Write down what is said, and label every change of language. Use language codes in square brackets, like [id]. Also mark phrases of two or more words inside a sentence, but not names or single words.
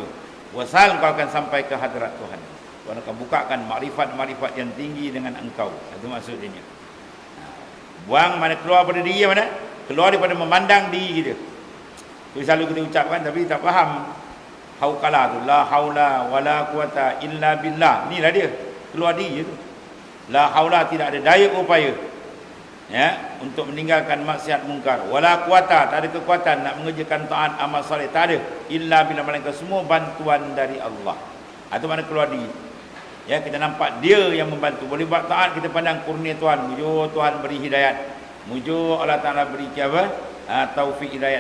[ms] Wasal kau akan sampai ke hadrat Tuhan. Tuhan akan bukakan makrifat-makrifat yang tinggi dengan engkau. Itu maksudnya. Buang mana keluar pada diri mana? Keluar daripada memandang diri kita. Itu selalu kita ucapkan tapi tak faham. Haukala tu [ar] la haula wala quwata illa billah. [ms] Inilah dia. Keluar diri tu. [ar] La haula, [ms] tidak ada daya upaya. Ya, untuk meninggalkan maksiat mungkar. [ar] Wala quwata, [ms] tak ada kekuatan nak mengerjakan taat amal soleh, tak ada. [ar] Illa billah, [ms] melainkan semua bantuan dari Allah. Itu mana keluar diri. Ya, kita nampak dia yang membantu. Boleh buat taat, kita pandang kurnia Tuhan. Mujur Tuhan beri hidayat. Mujur Allah Ta'ala beri apa? Taufik hidayat.